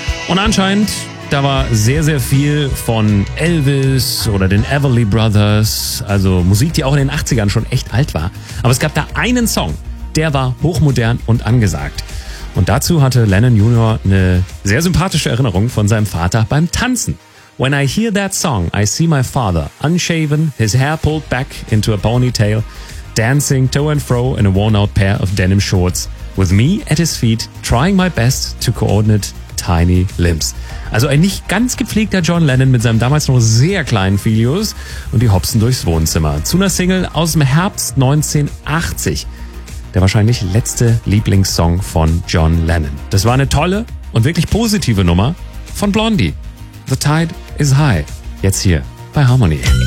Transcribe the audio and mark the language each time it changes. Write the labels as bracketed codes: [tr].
[de] Und anscheinend, da war sehr, sehr viel von Elvis oder den Everly Brothers. Also Musik, die auch in den 80ern schon echt alt war. Aber es gab da einen Song, der war hochmodern und angesagt. Und dazu hatte Lennon Jr. eine sehr sympathische Erinnerung von seinem Vater beim Tanzen. [en] When I hear that song, I see my father, unshaven, his hair pulled back into a ponytail, dancing to and fro in a worn-out pair of denim shorts, with me at his feet, trying my best to coordinate tiny limbs. [de] Also ein nicht ganz gepflegter John Lennon mit seinem damals noch sehr kleinen Filius und die hopsen durchs Wohnzimmer. Zu einer Single aus dem Herbst 1980. Der wahrscheinlich letzte Lieblingssong von John Lennon. Das war eine tolle und wirklich positive Nummer von Blondie. The Tide is High. Jetzt hier bei Harmonie.